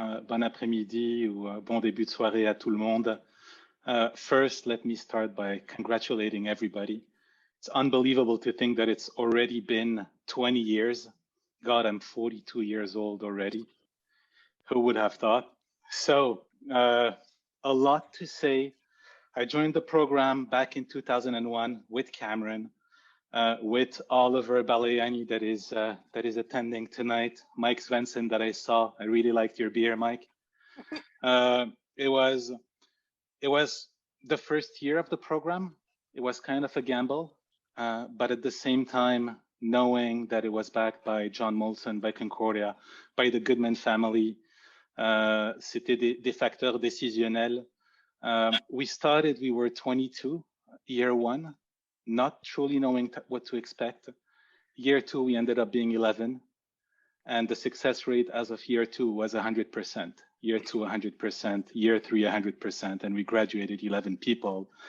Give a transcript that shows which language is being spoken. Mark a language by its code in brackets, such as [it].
[fr] Bon après-midi ou bon début de soirée à tout le monde. [en] First, let me start by congratulating everybody. It's unbelievable to think that it's already been 20 years. God, I'm 42 years old already. Who would have thought? So, a lot to say. I joined the program back in 2001 with Cameron, with Oliver Balayani that is attending tonight, Mike Svensson that I saw. I really liked your beer, Mike. It was the first year of the program. It was kind of a gamble, but at the same time, knowing that it was backed by John Molson, by Concordia, by the Goodman family, [fr] C'était des facteurs décisionnels. [en] We were 22, year one, not truly knowing what to expect. Year two, we ended up being 11. And the success rate as of year two was 100%. Year two, 100%. Year three, 100%. And we graduated 11 people.